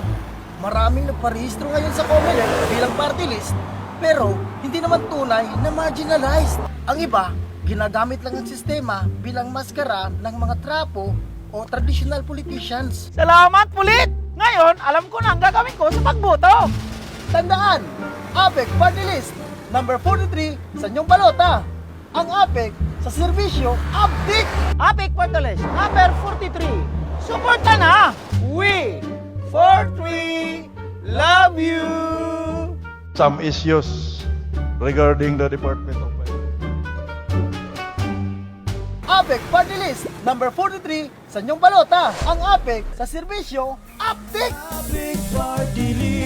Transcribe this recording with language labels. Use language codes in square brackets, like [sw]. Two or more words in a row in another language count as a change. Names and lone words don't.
[tl] Maraming nagparehistro ngayon sa COMELEC bilang party list, pero hindi naman tunay na marginalized. Ang iba, ginagamit lang ang sistema bilang maskara ng mga trapo o [en] traditional politicians. [tl] Salamat, Pulit! Ngayon, alam ko na ang gagawin ko sa pagboto. Tandaan, APEC Party List, number 43 sa inyong balota. Ang APEC sa serbisyo, update! APEC Party List, number 43. Suporta na! [en] We, 43, love you! Some issues regarding the Department of Finance. [tl] APEC Party List, number 43 sa inyong balota. Ang APEC sa serbisyo, update! APEC Party